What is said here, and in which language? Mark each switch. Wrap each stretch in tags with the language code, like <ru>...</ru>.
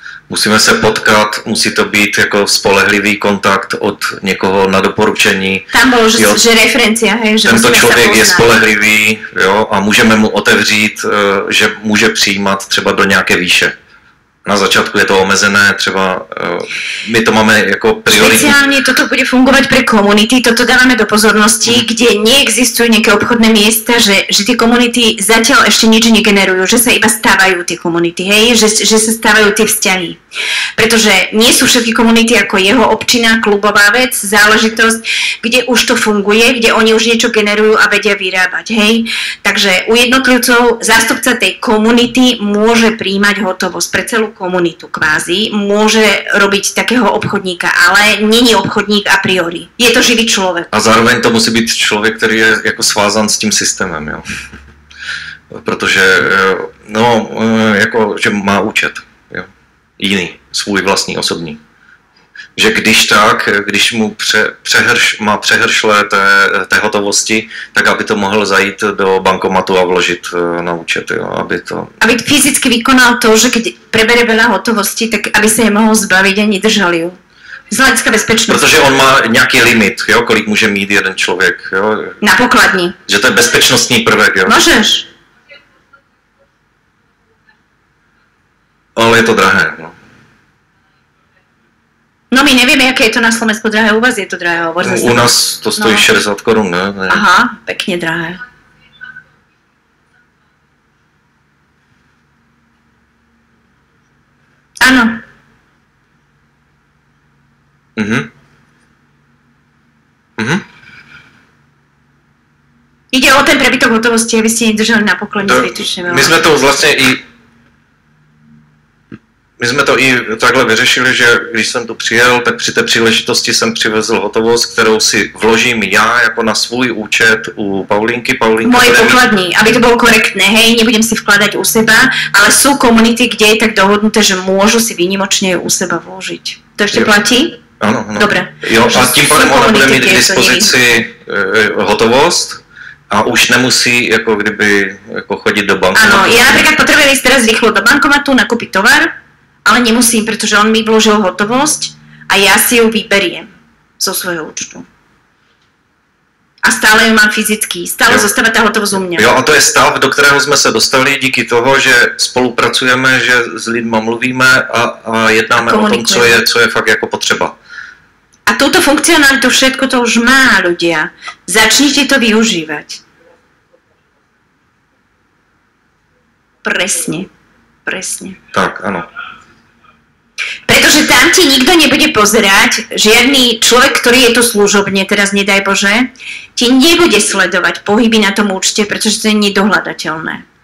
<cs>Musíme se potkat, musí to být jako spolehlivý kontakt od někoho na doporučení. Tam bylo, že referencia, hej, že tento člověk je spolehlivý, jo, a můžeme mu otevřít, že může přijímat třeba do nějaké výše. Na začátku je to omezené, třeba my to máme jako prioritní.</cs> <sk>Špeciálne toto bude fungovať pre komunity, toto dávame do pozornosti, kde neexistujú nejaké obchodné miesta, že tie komunity zatiaľ ešte nič negenerujú, že sa iba stávajú tie komunity, hej, že sa stávajú tie vzťahy. Pretože nie sú všetky komunity ako jeho občina, klubová vec, záležitosť, kde už to funguje, kde oni už niečo generujú a vedia vyrábať, hej. Takže u jednotlivcov zástupca tej komunity môže príjmať hotovosť pre celú komunitu kvázi, môže robiť takého obchodníka, ale</sk> <cs>není</cs> <sk>obchodník a priori. Je to živý človek.</sk> <cs>A zároveň to musí být člověk, který je jako svázan s tím systémem, jo. Protože, no, jako, že má účet, jo. Jiný, svůj vlastní, osobní. Že když mu má přehršle té hotovosti, tak aby to mohl zajít do bankomatu a vložit na účet, jo, aby</cs> <sk>fyzicky vykonal to, že keď prebere veľa hotovosti, tak aby sa je mohol zbaviť a nedržal ju. Z hľadiska bezpečnosti.</sk> <cs>Protože on má nějaký limit, jo, kolik může mít jeden člověk, jo. Na pokladni. Že to je bezpečnostní prvek, jo.</cs> <sk>Môžeš. Ale je to drahé, no. No my nevieme, aké je to na Slovensku drahé, u vás je to drahé, hovor zase.</sk> <cs>U nás to stojí 60 korun, ne?</cs> <sk>Aha, pekne drahé. Áno. Ide o ten prebytok hotovosti, aby ste nedržali na pokladni zbytočne veľa.</sk> <cs>My jsme to vlastně My jsme to i takhle vyřešili, že když jsem tu přijel, tak při té příležitosti jsem přivezl hotovost, kterou si vložím já jako na svůj účet u Paulinky. Moje pokladní,</cs> <sk>aby to bolo korektné, hej, nebudem si vkladať u seba, ale sú komunity, kde je tak dohodnuté, že môžu si výnimočne u seba vložiť. To ešte platí?</sk> <cs>Ano, ano.</cs> <sk>Dobre.</sk> <cs>Jo, a tím pádem ona bude mít k dispozici hotovost a už nemusí jako kdyby jako chodit do bankomatu.</cs> <sk>Áno, ja napríklad potrebujem ísť teraz rýchlo do bankomatu, nakúpiť tovar, ale nemusím, pretože on mi vložil hotovosť a ja si ju vyberiem zo svojho účtu. A stále ju mám fyzicky, stále zostáva tá hotovosť u mňa.</sk> <cs>Jo, a to je stav, do kterého jsme se dostali díky toho, že spolupracujeme, že s lidma mluvíme a jednáme o tom, co je fakt jako potřeba.</cs> <sk>A túto funkcionalitu všetko to už má ľudia. Začnite to využívať. Presne.</sk> <cs>Tak, ano.</cs> <sk>Pretože tam ti nikto nebude pozerať, žiadny človek, ktorý je tu služobne, teraz nedaj Bože, ti nebude sledovať pohyby na tom účte, pretože to je nedohľadateľné.</sk>